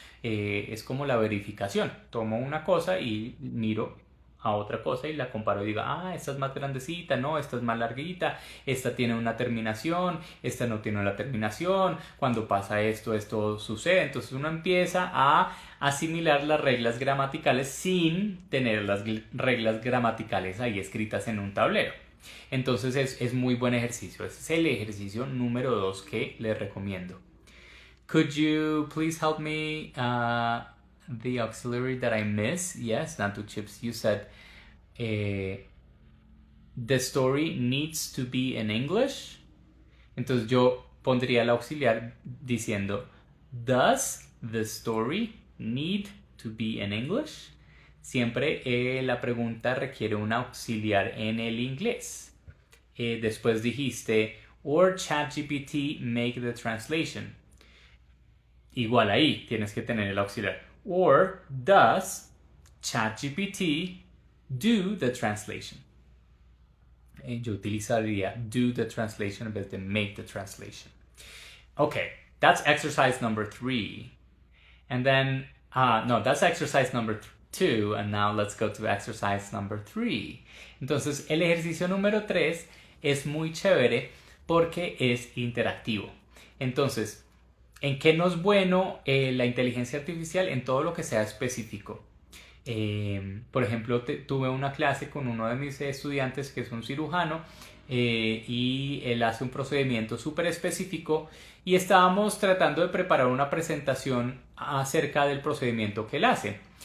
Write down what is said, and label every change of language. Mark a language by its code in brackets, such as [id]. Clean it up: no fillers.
[es] Es como la verificación. Tomo una cosa y miro a otra cosa y la comparo y digo, esta es más grandecita, no, esta es más larguita, esta tiene una terminación, esta no tiene una terminación, cuando pasa esto, esto sucede. Entonces uno empieza a asimilar las reglas gramaticales sin tener las reglas gramaticales ahí escritas en un tablero. Entonces es muy buen ejercicio. Ese es el ejercicio número 2 que les recomiendo. [en] Could you please help me the auxiliary that I miss? Yes, Nantu Chips, you said the story needs to be in English. [es] Entonces yo pondría el auxiliar diciendo, [en] does the story need to be in English? [es] Siempre la pregunta requiere un auxiliar en el inglés. Después dijiste, [en] or ChatGPT make the translation. [es] Igual ahí tienes que tener el auxiliar. [en] Or does ChatGPT do the translation? [es] Yo utilizaría [en] do the translation [es] en vez de [en] make the translation. Okay, that's exercise number 3. And then, no, that's exercise number 2. And now let's go to exercise number 3. [es] Entonces, el ejercicio número 3 es muy chévere porque es interactivo. Entonces, ¿en qué no es bueno la inteligencia artificial? En todo lo que sea específico. Por ejemplo, tuve una clase con uno de mis estudiantes que es un cirujano y él hace un procedimiento súper específico y estábamos tratando de preparar una presentación acerca del procedimiento que él hace.